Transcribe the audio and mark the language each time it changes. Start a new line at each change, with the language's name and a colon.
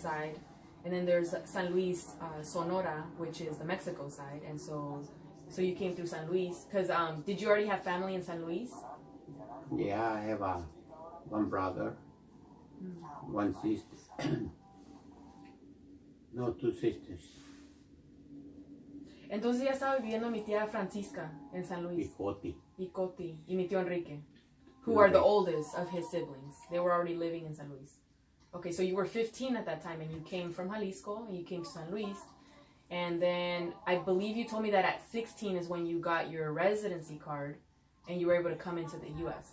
English: side, and then there's San Luis, Sonora, which is the Mexico side. And so you came through San Luis because did you already have family in San Luis? Yeah, I have one brother, one sister. No, 2 sisters.
Spanish: Entonces ya estaba viviendo mi tía Francisca en San Luis. Y Coti. Y mi tío
English: Enrique, who are the oldest of his siblings. They were already living in San Luis. Okay, so you were 15 at that time, and you came from Jalisco, and you came to San Luis. And then I believe you told me that at 16 is when you got your residency card, and you were able to come into the U.S.